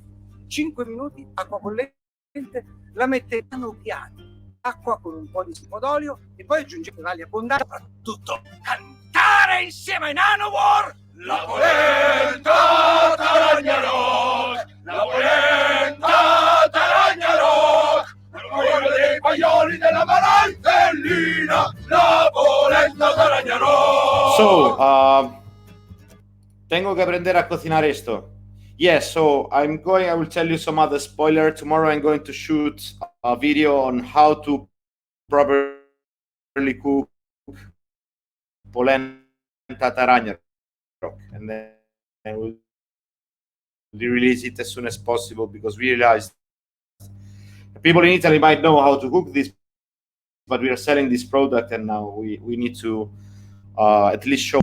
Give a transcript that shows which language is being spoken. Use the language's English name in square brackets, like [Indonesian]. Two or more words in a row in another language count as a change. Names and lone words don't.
[Italian] 5 minuti, acqua bollente, la mette piano piano, acqua con un po' di simo d'olio e poi aggiungete l'olio abbondante, soprattutto cantare insieme ai Nanowar la polenta taragna rock, la polenta taragna rock, la dei paioli della Valtellina, la polenta taragna rock. [English] So, [Spanish] tengo que aprender a cocinar esto. [English] Yes, so I will tell you some other spoiler. Tomorrow I'm going to shoot a video on how to properly cook polenta taragna rock, and then we'll release it as soon as possible, because we realized people in Italy might know how to cook this, but we are selling this product, and now we need to at least show.